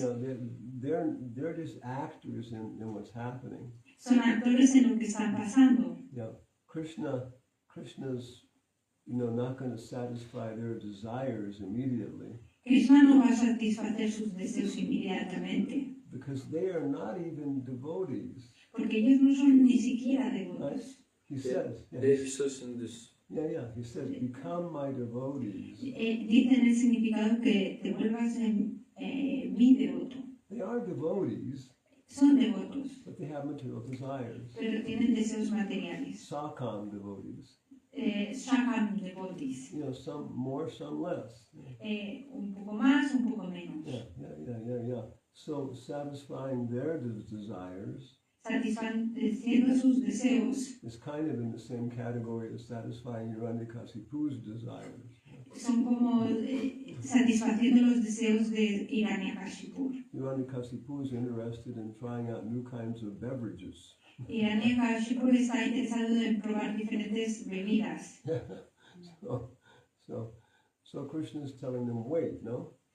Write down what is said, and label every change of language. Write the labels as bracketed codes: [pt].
[en] you know, they're just actors in what's happening. [es] son actores en lo que están pasando. [en] Yeah, Krishna's, you know, not going to satisfy their desires immediately. [es] Krishna no va a satisfacer sus deseos inmediatamente, [en] Because they are not even devotees. [es] porque ellos no son ni siquiera devotos. [en] He says, He says in this. he says, become my devotees. [es] Dicen el significado que te vuelvas mi devoto. [en] They are devotees, [es] Son devotos, [en] but they have material desires. [es] pero tienen deseos materiales. [en] Sakam devotees. [es] Shakam devotis. [en] You know, some more, some less. [es] Un poco más, un poco menos. [en] Yeah. So satisfying their desires [es] Satisfaciendo sus deseos [en] is kind of in the same category as satisfying Hiranyakashipu's desires. [es] son como satisfaciendo los deseos de Hiranyakashipu. [en] Hiranyakashipu is interested in trying out new kinds of beverages. [es] Hiranyakashipu está interesado en probar diferentes bebidas. [en] So Krishna is telling them, wait, no?